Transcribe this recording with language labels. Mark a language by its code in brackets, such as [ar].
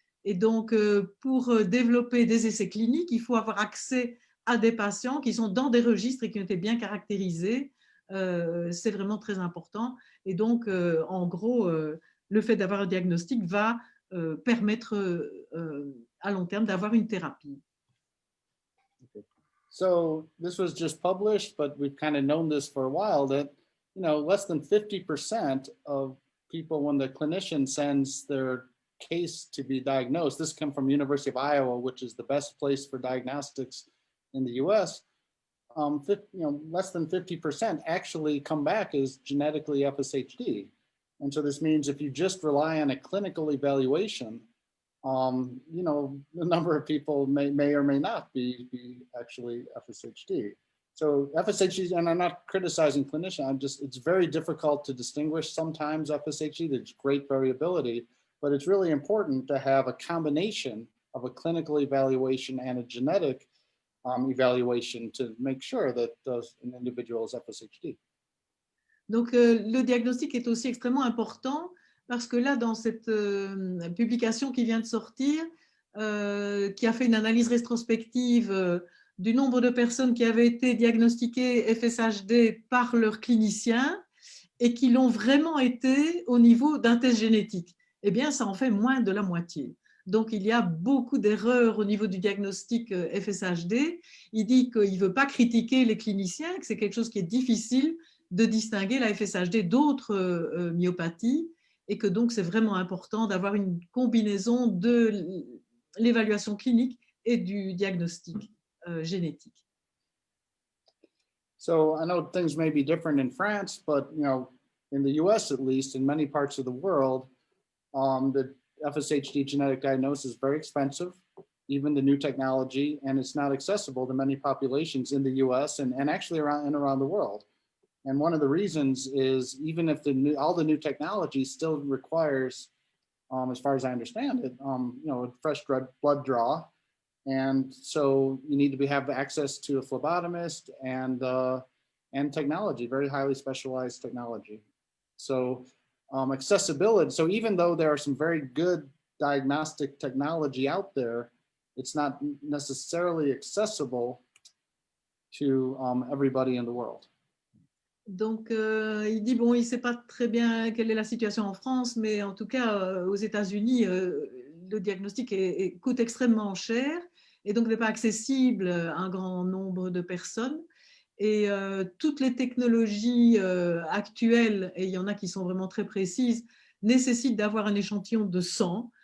[fr] Et donc, pour développer des essais cliniques, il faut avoir accès à des patients qui sont dans des registres et qui ont été bien caractérisés. C'est vraiment très important. Et donc, en gros, le fait d'avoir un diagnostic va permettre à long terme d'avoir une thérapie. [en] Okay. So this was just published, but we've kind of known this for a while that, less than 50% of people, when the clinician sends their case to be diagnosed, this comes from University of Iowa, which is the best place for diagnostics in the US, less than 50% actually come back as genetically FSHD. And so this means if you just rely on a clinical evaluation, the number of people may or may not be actually FSHD. So FSHD, and I'm not criticizing clinicians, it's very difficult to distinguish sometimes FSHD, there's great variability, but it's really important to have a combination of a clinical evaluation and a genetic evaluation to make sure that an individual is FSHD. [fr] Donc, le diagnostic est aussi extrêmement important parce que là, dans cette publication qui vient de sortir, qui a fait une analyse rétrospective du nombre de personnes qui avaient été diagnostiquées FSHD par leurs cliniciens et qui l'ont vraiment été au niveau d'un test génétique, eh bien, ça en fait moins de la moitié. Donc, il y a beaucoup d'erreurs au niveau du diagnostic FSHD. Il dit qu'il ne veut pas critiquer les cliniciens, que c'est quelque chose qui est difficile de distinguer la FSHD d'autres myopathies et que donc c'est vraiment important d'avoir une combinaison de l'évaluation clinique et du diagnostic génétique. [en] So I know things may be different in France, but in the US at least, in many parts of the world, the FSHD genetic diagnosis is very expensive, even the new technology, and it's not accessible to many populations in the US and actually around the world. And one of the reasons is even if all the new technology still requires, as far as I understand it, a fresh blood draw. And so you need to have access to a phlebotomist and technology, very highly specialized technology. So accessibility, so even though there are some very good diagnostic technology out there, it's not necessarily accessible to everybody in the world. [fr] Donc, il dit, bon, il ne sait pas très bien quelle est la situation en France, mais en tout cas, aux États-Unis, le diagnostic coûte extrêmement cher et donc n'est pas accessible à un grand nombre de personnes. Et toutes les technologies actuelles, et il y en a qui sont vraiment très précises, nécessitent d'avoir un échantillon de sang.